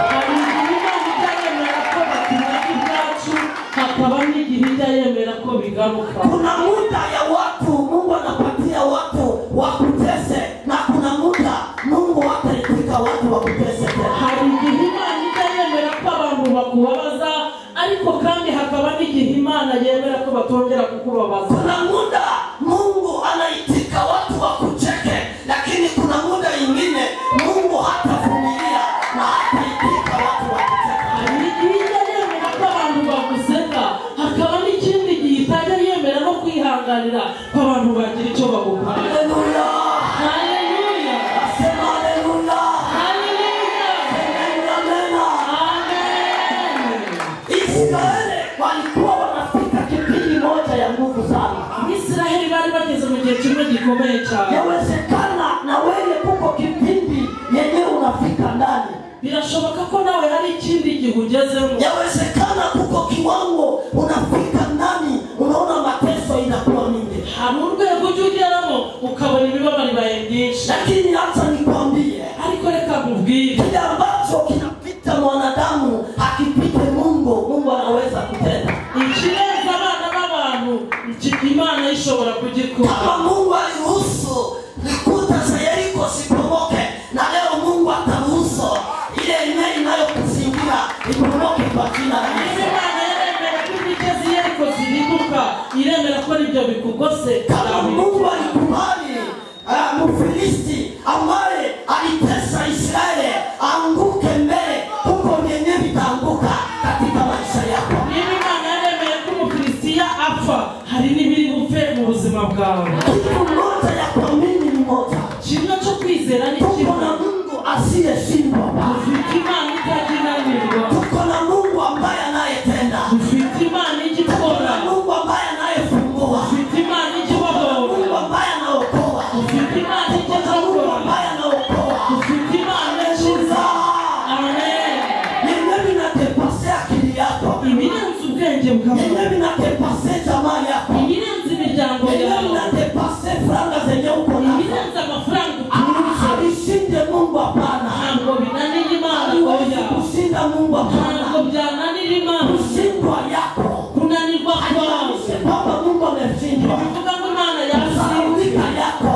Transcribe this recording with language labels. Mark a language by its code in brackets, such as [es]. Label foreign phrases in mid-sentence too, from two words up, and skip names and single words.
[sw] Kuna muda ya watu Mungu anapatia watu wakutese na kuna muda Mungu ataitika watu wakutese. [rw] ariko kandi hakaba n'igihe Imana yemera ko batongera kukubabaza. [sw] Kuna muda Mungu anaitika watu wakucheke, lakini kuna muda ingine Mungu hatavumilia na hataitika watu wakucheke. [rw] Igihe yemera ko abantu baguseka, hakaba n'ikindi gihe itajya yemera no kwihanganira ko abantu bagira icyo bagukora. [sw] Haleluya. Haleluya. Asema haleluya. Haleluya. Amen. Israeli walikuwa wanafika kipindi moja ya nguvu sana. [rw] Israeli bari bageze mu gihe kimwe gikomeye cyane. [sw] Yawezekana na wewe kuko kipindi yenyewe unafika ndani. [rw] Birashoboka ko nawe hari ikindi gihe ugezemo. [sw] Yawezekana kuko kiwango unafika ndani unaona mateso inakuwa mingi. [rw] Hari urwego ugeramo ukabona ibibabari baye byinshi. [sw] Lakini hata nikwambie, [rw] ariko reka nkubwire, [sw] kile ambacho kinapita mwanadamu akipite Mungu anaweza kutenda. [rw] Ikirenza abana b'abantu Imana ishobora kugikora. [sw] Kama Mungu aliruhusu likuta za Yeriko sipomoke, na leo Mungu ataruhusu ile eneo inayokuzingira ipomoke kwa jina la Yesu. [rw] Imana yaremera ko imigezi Yeriko ziribuka, iremera ko ibyo bikugose. [sw] Kama Mungu alikubali Mfilisti ambaye alitesa Israeli anguke mbele, huko mwenyewe vitaanguka katika maisha yako. [rw] Imana yaremera ko Umufilistiya apfa, hari n'ibiri bupfe mu buzima bwawe. [sw] Kitu moja ya kuamini ni moja. [rw] Kimwe cyo kwizera ni kimwe. [sw] Tuko na Mungu asiyeshindwa. [rw] Ufite Imana itakinanirwa. [sw] Tuko na Mungu ambaye anayetenda. [rw] Ufite Imana igikora. [sw] Mungu ambaye anayefungua. [rw] Ufite Imana ikibohora. [sw] Mungu ambaye anaokoa. [rw] Ufite Imana igikora. [sw] Mungu ambaye anaokoa. [rw] Ufite Imana ikiza. Amen. [sw] Yenyewe inatepasea akili yako. [rw] Ibirenze ubwenge bwawe. [sw] Yenyewe inatepasea jamaa yako. [rw] Ibirenze imiryango yawe. [sw] Yenyewe inatepasea franga zenye uko nazo. [rw] Ibirenze amafaranga utunze. [sw] Alishinde Mungu hapana. [rw] Ntabwo binanira Imana oya. [sw] Kushinda Mungu hapana. [rw] Ntabwo byananira Imana. [sw] Kushindwa yako. [rw] Kunanirwa kwawe. [sw] Baba Mungu ameshindwa. [rw] Bivuga ngo Imana yasindika [sw] yako.